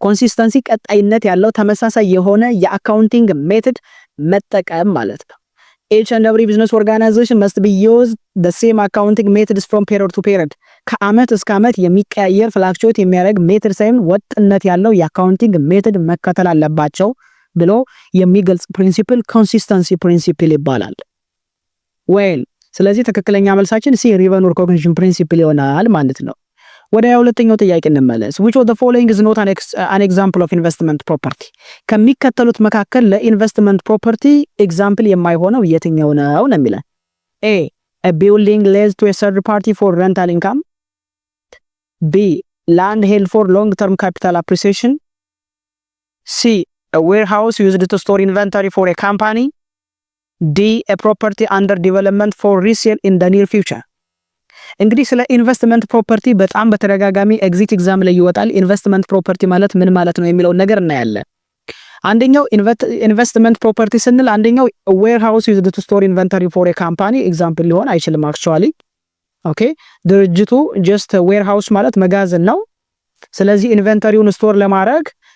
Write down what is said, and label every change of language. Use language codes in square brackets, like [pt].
[am] ኮንሲስተንሲ ቀጣይነት ያለው ተመሳሳይ የሆነ የአካውንቲንግ ሜትድ መጠቀም ማለት ነው። [en] each and every business organization must be used the same accounting methods from period to period [am] ከአመት እስከ አመት የሚቀያየር ፍላክቹዌት የሚያደርግ ሜትድ ሳይሆን ወጥነት ያለው የአካውንቲንግ ሜትድ መከተል አለባቸው ብሎ የሚገልጽ ፕሪንሲፕል ኮንሲስተንሲ ፕሪንሲፕል ይባላል። ስለዚህ ትክክለኛ መልሳችን ሲ ሬቨኑ ሪኮግኒሽን ፕሪንሲፕል ይሆናል ማለት ነው። ወደ ሁለተኛው ጥያቄ እንመለስ። [en] which of the following is not an example of investment property? [am] ከሚከተሉት መካከል ለኢንቨስትመንት ፕሮፐርቲ ኤግዛምፕል የማይሆነው የትኛው ነው ነው የሚለው። [en] a building leased to a third party for rental income, b land held for long term capital appreciation, c a warehouse used to store inventory for a company, d a property under development for resale in the near future. [am] እንግዲህ ስለ ኢንቨስትመንት ፕሮፐርቲ በጣም በተደጋጋሚ ኤግዚት ኤግዛም ላይ ይወጣል። ኢንቨስትመንት ፕሮፐርቲ ማለት ምን ማለት ነው የሚለው ነገር እናያለን። አንደኛው ኢንቨስትመንት ፕሮፐርቲ ስንል አንደኛው [en] ዌርሃውስ ዩዝድ ቱ ስቶር ኢንቨንተሪ ፎር ኤ ካምፓኒ [am] ኤግዛምፕል ሊሆን አይችልም። አክቹአሊ ኦኬ ድርጅቱ ጀስት ዌርሃውስ ማለት መጋዘን ነው። ስለዚህ ኢንቨንተሪውን ስቶር ለማድረግ